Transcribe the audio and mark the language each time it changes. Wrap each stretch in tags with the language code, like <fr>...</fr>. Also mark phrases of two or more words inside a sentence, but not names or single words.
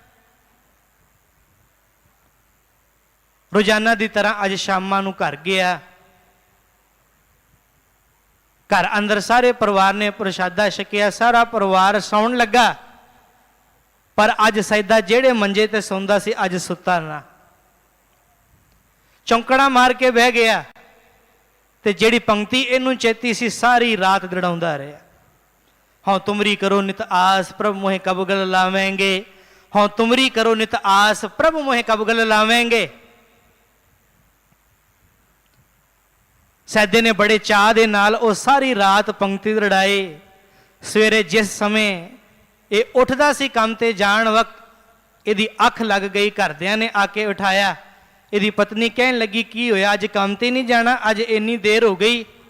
<pa>ਰੋਜ਼ਾਨਾ ਕੀ ਤਰ੍ਹਾਂ ਅੱਜ ਸ਼ਾਮਾਂ ਨੂੰ ਘਰ ਗਿਆ, ਘਰ ਅੰਦਰ ਸਾਰੇ ਪਰਿਵਾਰ ਨੇ ਪ੍ਰਸ਼ਾਦਾ ਛਕਿਆ, ਸਾਰਾ ਪਰਿਵਾਰ ਸੌਣ ਲੱਗਾ, ਪਰ ਅੱਜ ਸੈਦਾ ਜੇੜ੍ਹੇ ਮੰਜੇ ਤੇ ਸੌਂਦਾ ਸੀ ਅੱਜ ਸੁੱਤਾ ਨਾ, ਚੌਂਕੜਾ ਮਾਰ ਕੇ ਬਹਿ ਗਿਆ ਤੇ ਜੇੜ੍ਹੀ ਪੰਕਤੀ ਇਹਨੂੰ ਚੇਤੀ ਸੀ ਸਾਰੀ ਰਾਤ ਦੜਾਉਂਦਾ ਰਿਹਾ। ਹਾਂ ਤੁਮਰੀ ਕਰੋ ਨਿਤ ਆਸ ਪ੍ਰਭੂ ਮੋਹੇ ਕਬਗਲ ਲਾਵੇਂਗੇ, ਹਾਂ ਤੁਮਰੀ ਕਰੋ ਨਿਤ ਆਸ ਪ੍ਰਭੂ ਮੋਹੇ ਕਬਗਲ ਲਾਵੇਂਗੇ। ਸੈਦੇ ਨੇ ਬੜੇ ਚਾਅ ਦੇ ਨਾਲ ਵੋ ਸਾਰੀ ਰਾਤ ਪੰਕਤੀ ਦੜਾਈ। ਸਵੇਰੇ ਜਿਸ ਸਮੇਂ ਇਹ ਉੱਠਦਾ ਸੀ ਕੰਮ ਤੇ ਜਾਣ ਵਕਤ ਇਹਦੀ ਅੱਖ ਲੱਗ ਗਈ, ਘਰਦਿਆਂ ਨੇ ਆਕੇ ਉਠਾਇਆ। ਇਹਦੀ ਪਤਨੀ ਕਹਿਣ ਲੱਗੀ ਕੀ ਹੋਇਆ, ਅੱਜ ਕੰਮ ਤੇ ਨਹੀਂ ਜਾਣਾ, ਅੱਜ ਇੰਨੀ ਦੇਰ ਹੋ ਗਈ।</pa>